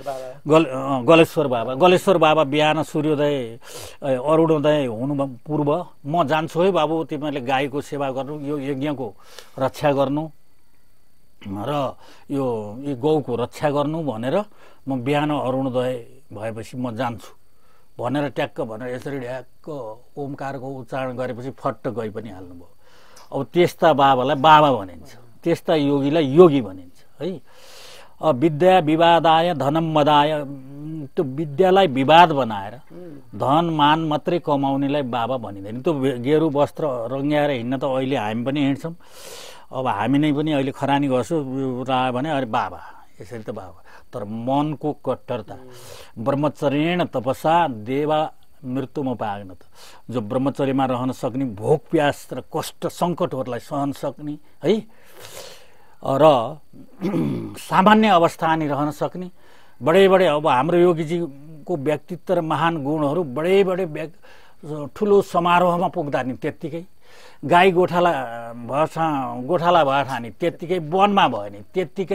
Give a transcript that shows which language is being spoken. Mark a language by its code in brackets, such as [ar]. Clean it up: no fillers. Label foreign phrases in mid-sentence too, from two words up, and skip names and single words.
[ne] गलेश्वर बाबा बिहान सूर्योदय अरुणोदय हुनु पूर्व म जान्छु है बाबु, तिमीहरूले गाईको सेवा गर्नु, यो यज्ञको रक्षा गर्नु र यो गौको रक्षा गर्नु भनेर म बिहान अरुणोदय भएपछि म जान्छु भनेर ट्याक्क भनेर यसरी ढ्याक्क ओमकारको उच्चारण गरेपछि फट्ट गई पनि हाल्नुभयो। अब त्यस्ता बाबालाई बाबा भनिन्छ, त्यस्ता योगीलाई योगी भनिन्छ है। [sa] विद्या विवादाय धनम मदाय, [ne] त्यो विद्यालाई विवाद बनाएर धन मान मात्रै कमाउनेलाई बाबा भनिँदैन। त्यो गेरु वस्त्र रङ्ग्याएर हिँड्न त अहिले हामी पनि हिँड्छौँ। अब हामी नै पनि अहिले खरानी गर्छु रायो भने अरे बाबा, यसरी त बाबा। तर मनको कट्टरता [sa] ब्रह्मचर्येण तपसा देवा मृत्युमा पाग्न [ne] त जो ब्रह्मचर्यमा रहन सक्ने भोक प्यास र कष्ट सङ्कटहरूलाई सहन सक्ने है र सामान्य अवस्था नि रहन सक्ने बडे बडे अब हाम्रो योगीजीको व्यक्तित्व र महान गुणहरू बडे बडे ठुलो समारोहमा पुग्दा नि त्यत्तिकै गाई गोठाला भएछ नि त्यत्तिकै वनमा भयो नि त्यत्तिकै